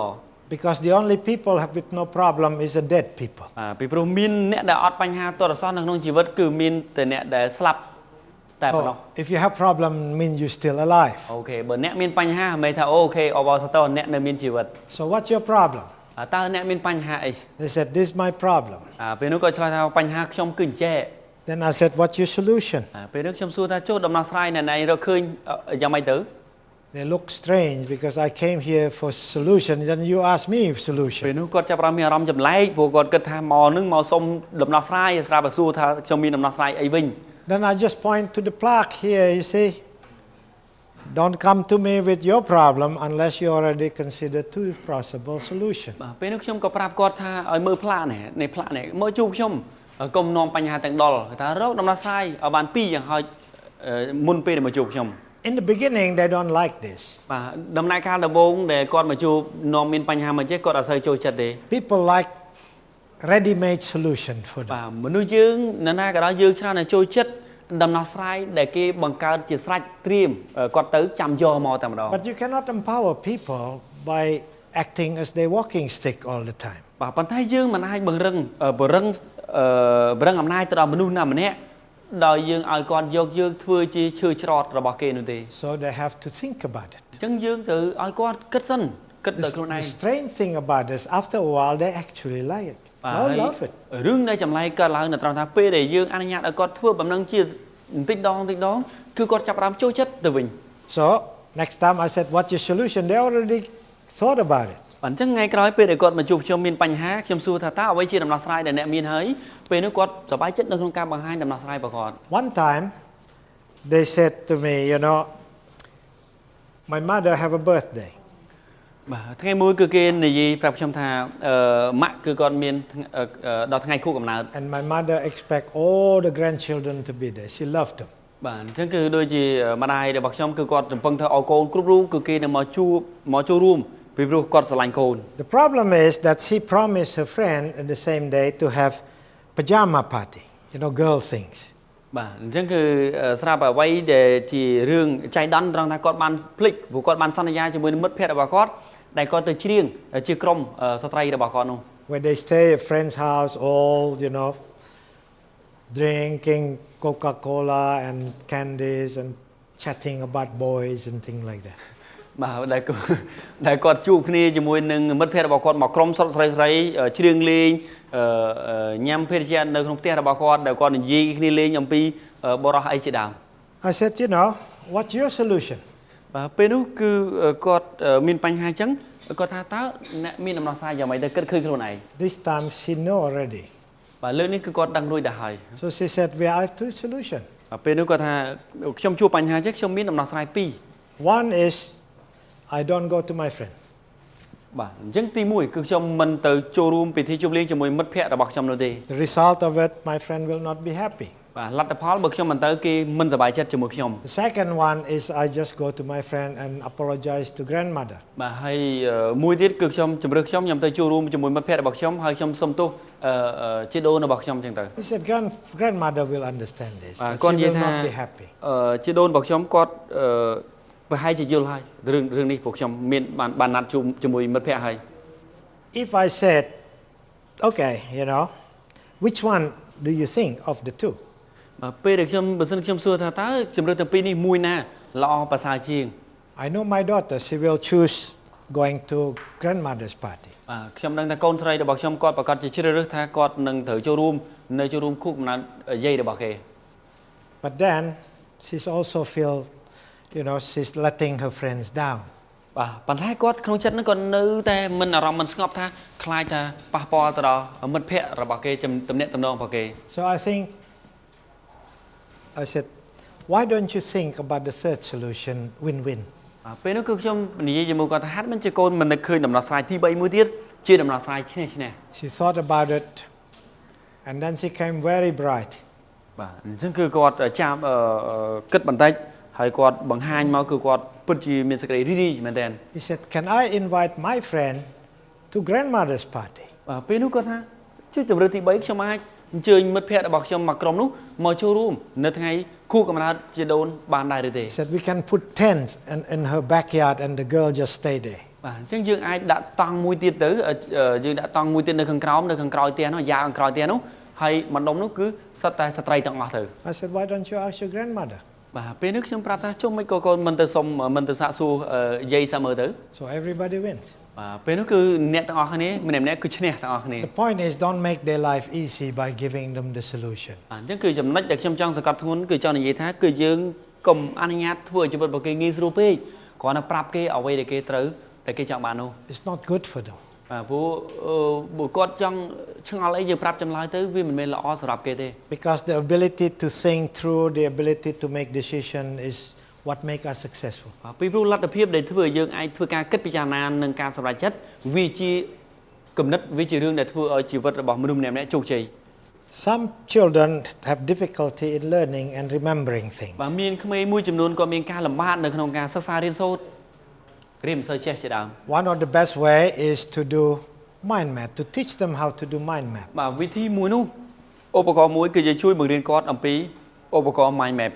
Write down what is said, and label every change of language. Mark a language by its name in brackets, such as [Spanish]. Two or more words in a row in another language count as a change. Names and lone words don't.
[English] Because the only people with no problem is the dead people. [Khmer] ពីព្រោះមានអ្នកដែលអត់បញ្ហាទាល់តែសោះនៅក្នុងជីវិតគឺមានតែអ្នកដែលស្លាប់តែប៉ុណ្ណោះ [English] If you have problem, mean you're still alive. [Khmer] អូខេបើអ្នកមានបញ្ហាមិនថាអូខេអបអរសាទរអ្នកនៅមានជីវិត [English] So what's your problem? [Khmer] តើអ្នកមានបញ្ហាអី [English] They said, this is my problem. [Khmer] ពេលនោះក៏ឆ្លើយថាបញ្ហាខ្ញុំគឺអញ្ចេះ [English] Then I said, what's your solution? [Khmer] ពេលនោះខ្ញុំសួរថាចុះដំណោះស្រាយណែឯងរកឃើញយ៉ាងម៉េចទៅ [English] They look strange because I came here for solution, then you ask me [Khmer] ពេល [English] solution. [Khmer] នោះគាត់ចាប់ផ្ដើមមានអារម្មណ៍ចម្លែកព្រោះគាត់គិតថាមកនឹងមកសុំដំណោះស្រាយស្រាប់តែសួរថាខ្ញុំមានដំណោះស្រាយអីវិញ [English] Then I just point to the plaque here, you see. Don't come to me with your problem unless you already consider 2 possible solutions. [Khmer] បាទពេលនោះខ្ញុំក៏ប្រាប់គាត់ថាឲ្យមើលផ្លាកនេះផ្លាកនេះមកជួបខ្ញុំកុំនាំបញ្ហាទាំងដុលគាត់ថារកដំណោះស្រាយឲ្យបាន2យ៉ាងហោចមុនពេលដែលមកជួបខ្ញុំ [English] In the beginning, they don't like this. [Khmer] បាទដំណាក់កាលដំបូងដែលគាត់មកជួបនាំមានបញ្ហាមកចេះគាត់អត់សូវចូលចិត្តទេ [English] People like ready-made solution for [Khmer] បា [English] them. [Khmer] ទមនុស្សយើងនៅណាក៏ដោយយើងច្រើនតែចូលចិត្តដំណោះស្រាយដែលគេបង្កើតជាស្រេចត្រៀមគាត់ទៅចាំយកមកតែម្ដង [English] But you cannot empower people by acting as their walking stick all the time. [Khmer] បាទប៉ុន្តែយើងមិនអាចបង្រឹងអំណាចទៅដល់មនុស្សណាម្នាក់ដោយយើងឲ្យគាត់យកយើងធ្វើជាឈើច្រត់របស់គេនោះទេ [English] So they have to think about it. [Khmer] អញ្ចឹងយើងទៅឲ្យគាត់គិតសិនគិតដល់ខ្លួនឯង [English] The strange thing about this, after a while, they actually like it. They love it. [Khmer] រឿងដែលចម្លែកកើតឡើងនៅត្រង់ថាពេលដែលយើងអនុញ្ញាតឲ្យគាត់ធ្វើបំណងជាបន្តិចដងគឺគាត់ចាប់ផ្ដើមចូលចិត្តទៅវិញ [English] So next time I said, what's your solution? They already thought about it. [Khmer] អញ្ចឹងថ្ងៃក្រោយពេលដែលគាត់មកជួបខ្ញុំមានបញ្ហាខ្ញុំសួរថាតើអ្វីជាដំណោះស្រាយដែលអ្នកមានហើយពេលនោះគាត់សប្បាយចិត្តនៅក្នុងការបង្ហាញដំណោះស្រាយរបស់គាត់ [English] One time, they said to me, my mother have a birthday. [Khmer] បាទថ្ងៃមួយគឺគេនិយាយប្រាប់ខ្ញុំថាម៉ាក់គឺគាត់មានដល់ថ្ងៃខួបកំណើត [English] And my mother expect all the grandchildren to be there. She loved them. [Khmer] បាទអញ្ចឹងគឺដូចជាម្ដាយរបស់ខ្ញុំគឺគាត់រំពឹងថាឲ្យកូនគ្រប់រូបគឺគេនឹងមកចូលរួមពីព្រោះគាត់ស្រឡាញ់កូន [English] The problem is that she promised her friend on the same day to have pajama party, girl things. [Khmer] បាទអញ្ចឹងគឺស្រាប់អ្វីដែលជារឿងចៃដន្យត្រង់ថាគាត់បានភ្លេចព្រោះគាត់បានសន្យាជាមួយនឹងមិត្តភ័ក្តិរបស់គាត់ដែលគាត់ទៅច្រៀងជាក្រុមស្ត្រីរបស់គាត់នោះ [English] When they stay at a friend's house, all, drinking Coca-Cola and candies and chatting about boys and things like that. [Khmer] បាទដែលគាត់ជួបគ្នាជាមួយនឹងមិត្តភ័ក្តិរបស់គាត់មកក្រុមស្រីច្រៀងលេងញ៉ាំភេសជ្ជៈនៅក្នុងផ្ទះរបស់គាត់ដែលគាត់និយាយគ្នាលេងអំពីបរិសុទ្ធអីជាដើម [English] I said, what's your solution? [Khmer] បាទពេលនោះគឺគាត់មានបញ្ហាអញ្ចឹងគាត់ថាតើអ្នកមានដំណោះស្រាយយ៉ាងម៉េចទៅគិតឃើញខ្លួនឯង [English] This time she know already. [Khmer] បាទលើនេះគឺគាត់ដឹងរួចទៅហើយ [English] So she said, we have 2 solutions. [Khmer] បាទពេលនោះគាត់ថាខ្ញុំជួបបញ្ហាអញ្ចឹងខ្ញុំមានដំណោះស្រាយ2 [English] One is I don't go to my friend. [Khmer] បាទអញ្ចឹងទី1គឺខ្ញុំមិនទៅចូលរួមពិធីជប់លៀងជាមួយមិត្តភ័ក្តិរបស់ខ្ញុំនោះទេ [English] The result of it, my friend will not be happy. [Khmer] បាទលទ្ធផលបើខ្ញុំមិនទៅគេមិនសប្បាយចិត្តជាមួយខ្ញុំ [English] The second one is I just go to my friend and apologize to grandmother. [Khmer] បាទហើយមួយទៀតគឺខ្ញុំជំរឿខ្ញុំទៅចូលរួមជាមួយមិត្តភ័ក្តិរបស់ខ្ញុំហើយខ្ញុំសុំទោសជាដូនរបស់ខ្ញុំចឹងទៅ [English] He said, grandmother will understand this, but she [Khmer] គាត់និយាយ [English] will [Khmer] ថា [English] not be happy. [Khmer] ជាដូនរបស់ខ្ញុំគាត់ប្រហែលជាយល់ហើយរឿងនេះពួកខ្ញុំមានបានណាត់ជួបជាមួយមិត្តភ័ក្តិហើយ [English] If I said, okay, which one do you think of the two? [Khmer] ពេលដែលបើសិនខ្ញុំសួរថាតើជំរឿនទាំងពីរនេះមួយណាល្អប្រសើរជាង [English] I know my daughter, she will choose going to grandmother's party. [Khmer] ខ្ញុំដឹងថាកូនស្រីរបស់ខ្ញុំគាត់ប្រកាសជាជ្រើសរើសថាគាត់នឹងត្រូវចូលរួមនៅចូលរួមខួបកំណើតយាយរបស់គេ [English] But then she's also feel, she's letting her friends down. [Khmer] ប៉ុន្តែគាត់ក្នុងចិត្តហ្នឹងគាត់នៅតែមិនអារម្មណ៍មិនស្ងប់ថាខ្លាចថាប៉ះពាល់ទៅដល់មិត្តភ័ក្តិរបស់គេទំនាក់ទំនងរបស់គេ [English] So I said, why don't you think about the third solution, win-win? [Khmer] ពេលនោះគឺខ្ញុំនិយាយជាមួយគាត់ថាហាត់មិនជាកូនមិននឹកឃើញដំណោះស្រាយទី3មួយទៀតជាដំណោះស្រាយឈ្នះឈ្នះ [English] She thought about it and then she came very bright. [Khmer] បាទអញ្ចឹងគឺគាត់ចាំគិតបន្តិចហើយគាត់បង្ហាញមកគឺគាត់ពិតជាមានសេចក្តីរីករាយមែនទែន [English] He said, can I invite my friend to grandmother's party? [Khmer] បាទពេលនោះគាត់ថាជួយជម្រើសទី3ខ្ញុំអាចអញ្ជើញមិត្តភ័ក្តិរបស់ខ្ញុំមកក្រុមនោះមកចូលរួមនៅថ្ងៃខួបកំណើតជាដូនបានដែរឬទេ [English] He said, we can put tents in her backyard and the girl just stay there. [Khmer] បាទអញ្ចឹងយើងអាចដាក់តង់មួយទៀតទៅយើងដាក់តង់មួយទៀតនៅខាងក្រោមនៅខាងក្រោយផ្ទះនោះយ៉ាខាងក្រោយផ្ទះនោះហើយម្ដុំនោះគឺសិតតែស្ត្រីទាំងអស់ទៅ [English] I said, why don't you ask your grandmother? [Khmer] បាទពេលនេះខ្ញុំប្រាប់ថាជុំមិនក៏កូនមិនទៅសុំមិនទៅសាកសួរយាយសាមើលទៅ [English] So everybody wins. [Khmer] បាទពេលនោះគឺអ្នកទាំងអស់គ្នាម្នាក់ៗគឺឈ្នះទាំងអស់គ្នា [English] The point is, don't make their life easy by giving them the solution. [Khmer] អញ្ចឹងគឺចំណុចដែលខ្ញុំចង់សង្កត់ធ្ងន់គឺចង់និយាយថាគឺយើងកុំអនុញ្ញាតធ្វើឲ្យជីវិតរបស់គេងាយស្រួលពេកគ្រាន់តែប្រាប់គេអ្វីដែលគេត្រូវតែគេចង់បាននោះ [English] It's not good for them. [Khmer] បាទព្រោះគាត់ចង់ឆ្ងល់អីយើងប្រាប់ចម្លើយទៅវាមិនមែនល្អសម្រាប់គេទេ [English] Because the ability to think through, the ability to make decision is what make us successful. [Khmer] ពីព្រោះលទ្ធភាពដែលធ្វើឲ្យយើងអាចធ្វើការគិតពិចារណានិងការសម្រេចចិត្តវាជាគំនិតវាជារឿងដែលធ្វើឲ្យជីវិតរបស់មនុស្សម្នាក់ៗជោគជ័យ [English] Some children have difficulty in learning and remembering things. [Khmer] បាទមានក្មេងមួយចំនួនក៏មានការលំបាកនៅក្នុងការសិក្សារៀនសូត្ររៀនមិនសូវចេះជាដើម [English] One of the best way is to do mind map, to teach them how to do mind map. [Khmer] បាទវិធីមួយនោះឧបករណ៍មួយគឺយើងជួយបង្រៀនគាត់អំពីឧបករណ៍ [English] mind map